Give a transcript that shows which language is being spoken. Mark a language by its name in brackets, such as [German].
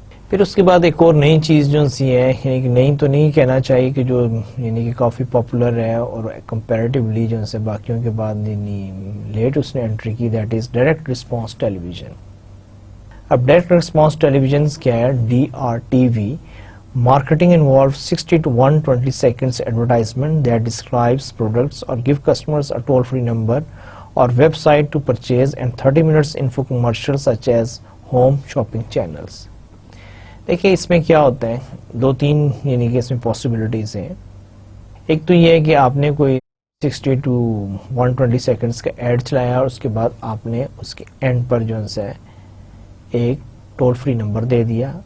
[Urdu] پھر اس کے بعد ایک اور نئی چیز جو سی ہے, یعنی کہ نئی تو نہیں کہنا چاہیے کہ جو یعنی کہ کافی پاپولر ہے اور کمپیریٹیولی جو سے باقیوں کے بعد یعنی لیٹ اس نے انٹری کی, [English] That is direct response television. [Urdu] اب ڈائریکٹ رسپانس ٹیلی ویژن کیا ہے, DRTV. [English] Marketing involves 60 to 120 seconds advertisement that describes products or give customers a toll-free number or website to purchase, and 30 minutes info commercials such as home shopping channels. [Urdu] دیکھیں اس میں کیا ہوتا ہے, دو تین یعنی کہ اس میں پاسبلٹیز ہیں. ایک تو یہ ہے کہ آپ نے کوئی 60 to 120 سیکنڈز کا ایڈ چلایا اور اس کے بعد آپ نے اس کے اینڈ پر جو ہے ایک ٹول فری نمبر دے دیا.